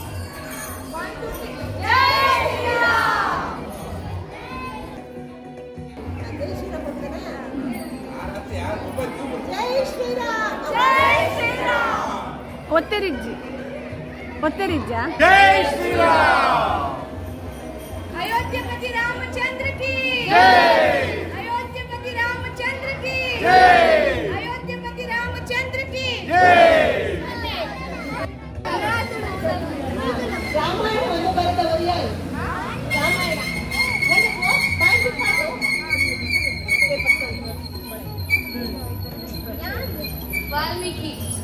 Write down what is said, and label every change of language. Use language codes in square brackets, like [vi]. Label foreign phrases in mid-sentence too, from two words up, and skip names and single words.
[hi] ಒತ್ತೆರಿಜ್ಜಿ ಒತ್ತೆರಿಜ್ಜ जय श्रीराम. अयोध्यापति रामचंद्र की जय। अयोध्यापति रामचंद्र की जय। अयोध्यापति रामचंद्र की [kn] ರಾಮಾಯಣವನ್ನು ಬರೆದವರು ಯಾರು? ರಾಮಾಯಣ वाल्मीकि